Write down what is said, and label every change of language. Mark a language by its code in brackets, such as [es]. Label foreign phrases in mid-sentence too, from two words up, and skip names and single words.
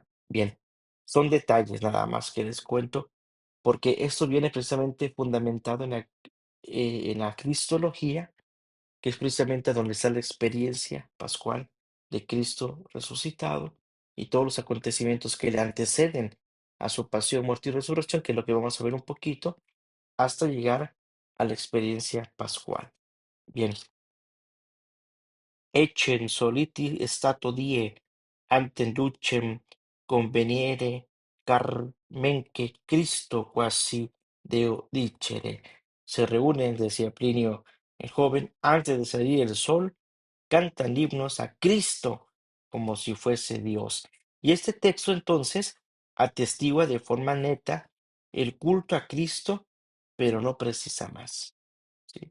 [es] Bien, son detalles nada más que les cuento, porque esto viene precisamente fundamentado en la cristología, que es precisamente donde está la experiencia pascual de Cristo resucitado y todos los acontecimientos que le anteceden a su pasión, muerte y resurrección, que es lo que vamos a ver un poquito, hasta llegar a la experiencia pascual. Bien, [la] Ecce soliti stato die ante lucem conveniere, carmenque Cristo quasi Deo dicere. [es] Se reúnen, decía Plinio el joven, antes de salir el sol, cantan himnos a Cristo como si fuese Dios. Y este texto entonces atestigua de forma neta el culto a Cristo, pero no precisa más, ¿sí?